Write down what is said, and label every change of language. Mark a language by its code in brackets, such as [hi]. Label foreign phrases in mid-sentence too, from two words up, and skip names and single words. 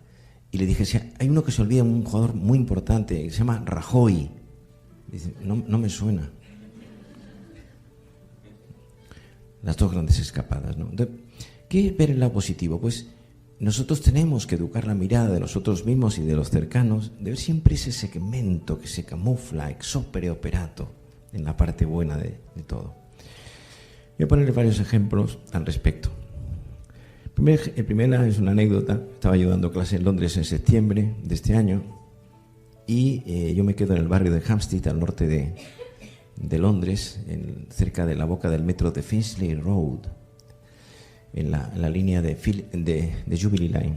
[es] Y le dije, si hay uno que se olvida, un jugador muy importante, que se llama Rajoy. Dice, no me suena. Las dos grandes escapadas, ¿no? Entonces, ¿qué ver el lado positivo? Pues nosotros tenemos que educar la mirada de nosotros mismos y de los cercanos, de ver siempre ese segmento que se camufla [la] ex opere operato [es] en la parte buena de todo. Voy a ponerle varios ejemplos al respecto. El primero es una anécdota. Estaba yo dando clase en Londres en septiembre de este año y yo me quedo en el barrio de Hampstead, al norte de Londres, cerca de la boca del metro de Finchley Road, en la línea de Jubilee Line.